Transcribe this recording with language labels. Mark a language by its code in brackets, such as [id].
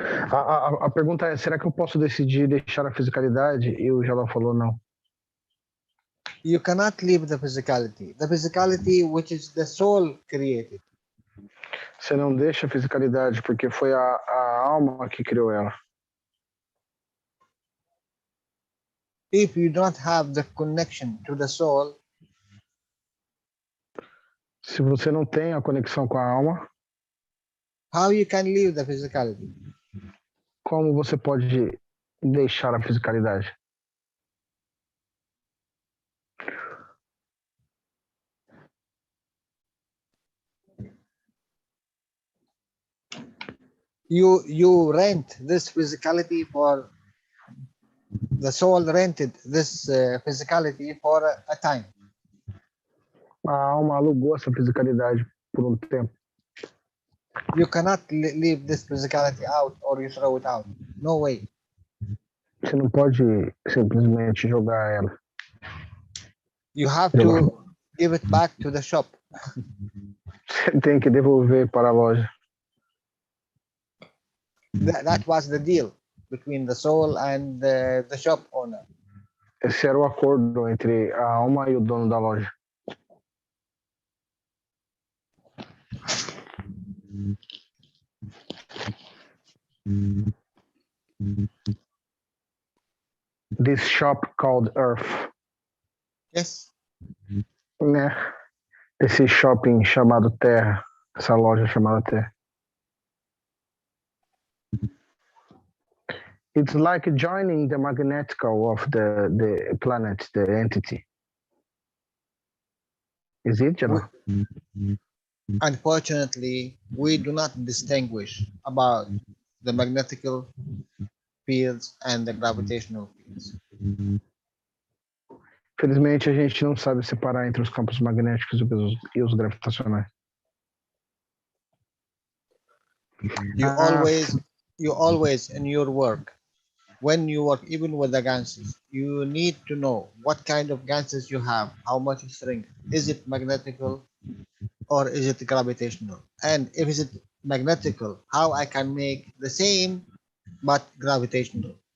[pt] A pergunta é, será que eu posso decidir deixar a fisicalidade? E o Jalal falou não. [en] You cannot leave the physicality which is the soul created. [pt] Você não deixa a fisicalidade porque foi a alma que criou ela. [en] If you don't have the connection to the soul, [pt] Se você não tem a conexão com a alma, [en] how you can leave the physicality? [pt] como você pode deixar a fisicalidade? [en] You rent this physicality for the soul rented this physicality for a time. [pt] A alma alugou essa fisicalidade por um tempo. [en] You cannot leave this physicality out or you throw it out. No way. [pt] Você não pode simplesmente jogar ela. [en] You have to give it back to the shop. [pt] Você tem que devolver para a loja. [en] That was the deal between the soul and the shop owner. [pt] Esse era o acordo entre a alma e o dono da loja. [en] This shop called Earth. Yes. [pt] Né? Esse shopping chamado Terra. Essa loja chamada Terra. [en] It's like joining the magnetical of the planet, the entity. Is it, Jalal? Unfortunately, we do not distinguish about the magnetical fields and the gravitational fields. [pt] Felizmente, a gente não sabe separar entre os campos magnéticos e os gravitacionais. [en] You always in your work, when you work even with the ganses, you need to know what kind of ganses you have, how much strength. Is it magnetical or is it gravitational? And if is it magnetical, how I can make the same but gravitational?